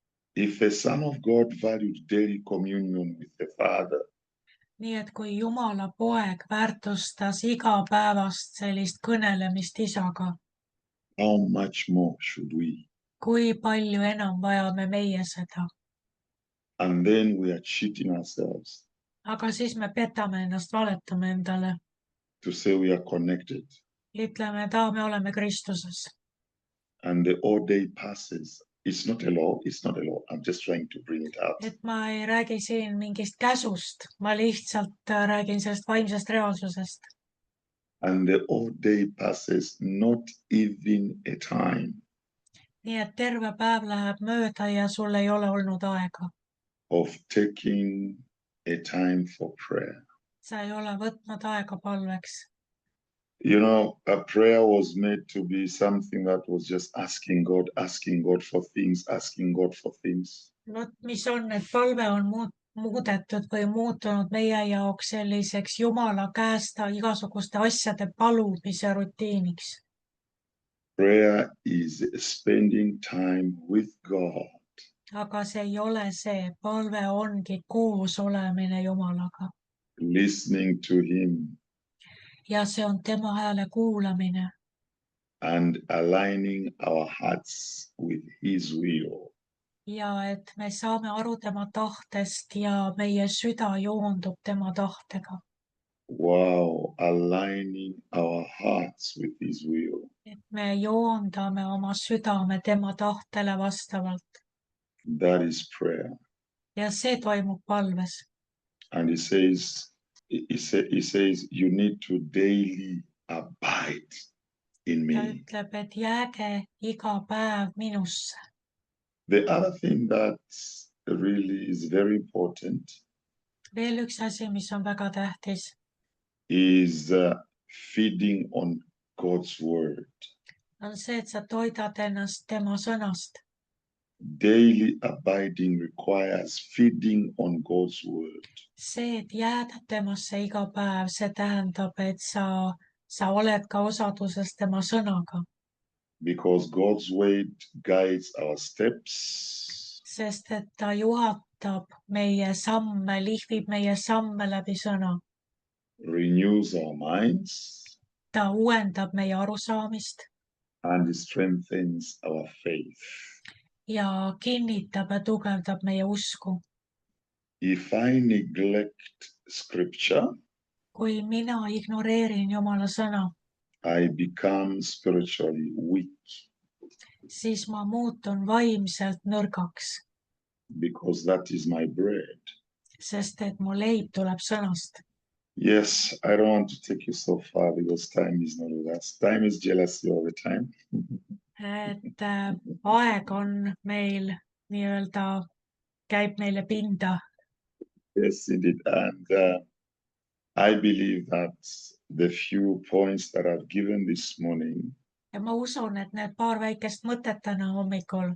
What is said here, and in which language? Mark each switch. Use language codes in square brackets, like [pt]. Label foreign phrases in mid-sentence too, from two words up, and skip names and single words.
[en] If the Son of God valued daily communion with the Father, [et] nii et kui Jumala poeg väärtustas igapäevast sellist kõnelemist isaga, [en] how much more should we? [et] kui palju enam vajame meie seda. [en] And then we are cheating ourselves [et] Aga siis me petame ennast, valetame endale. [en] to say we are connected. [et] Ütleme, et me oleme Kristuses. [en] And the whole day passes. It's not a law. It's not a law. I'm just trying to bring it out. [et] Et ma ei räägi siin mingist käsust, ma lihtsalt räägin sellest vaimsest reaalsusest. [en] And the whole day passes, not even a time [et] Nii et terve päev läheb mööda ja sul ei ole olnud aega. [en] of taking a time for prayer. [et] Sa ei ole võtnud aega palveks. [en] You know, a prayer was made to be something that was just asking God for things, asking God for things. [et] Vot mis on, et palve on muudetud või muutunud meie jaoks selliseks Jumala käest igasuguste asjade palumise rutiiniks. [en] Prayer is spending time with God. [et] Aga see ei ole see, palve ongi koos olemine Jumalaga. [en] Listening to Him [et] Ja see on tema hääle kuulamine [en] and aligning our hearts with His will. [et] ja et me saame aru tema tahtest ja meie süda joondub tema tahtega. [en] Wow, aligning our hearts with His will. [et] Et me joondame oma südame tema tahtele vastavalt [en] That is prayer. [et] ja see toimub palves. [en] And He says, you need to daily abide in [et] Ta [en] me. [et] ütleb, et jääge iga päev minusse. [en] The other thing that really is very important [et] Veel üks asi, mis on väga tähtis, [en] is feeding on God's word. [et] on see, et sa toidad ennast tema sõnast. [en] Daily abiding requires feeding on God's word. [et] See, et jääda temasse iga päev, see tähendab, et sa oled ka osaduses tema sõnaga. [en] Because God's word guides our steps, [et] Sest et ta juhatab meie samme, lihvib meie samme läbi sõna. [en] renews our minds, [et] Ta uuendab meie arusaamist [en] and strengthens our faith. [et] ja kinnitab ja tugevdab meie usku. [en] If I neglect scripture, [et] Kui mina ignoreerin Jumala sõna, [en] I become spiritually weak [et] siis ma muutun vaimselt nõrgaks, [en] because that is my bread. [et] sest et mu leib tuleb sõnast. [en] Yes, I don't want to take you so far because time is not with us. Time is jealousy all the time. [et] Et aeg on meil nii-öelda, käib meile pinda. [en] Yes, indeed. And I believe that the few points that I've given this morning [et] Ja ma usun, et need paar väikest mõtet täna hommikul